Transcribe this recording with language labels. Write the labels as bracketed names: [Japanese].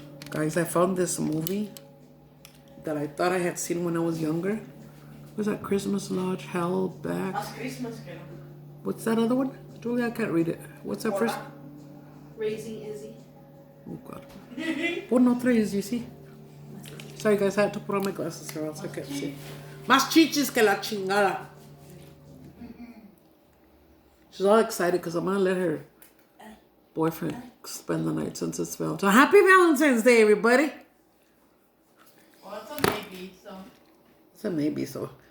[English] Guys, I found this movie that I thought I had seen when I was younger. Was that Christmas Lodge, Hell Back? Christmas girl. What's that other one? Julia, I can't read it. What's that first? Raising Izzy. Oh, God. [Spanish] Pon otra [English] is, you see? Sorry, guys, I had to put on my glasses or else I can't see. [Spanish] Más chichis que la chingada. [English] She's all excited because I'm going to let her boyfriend spend the night since it's Valentine. Happy Valentine's Day, everybody. Well, it's a maybe, so. It's a maybe, so.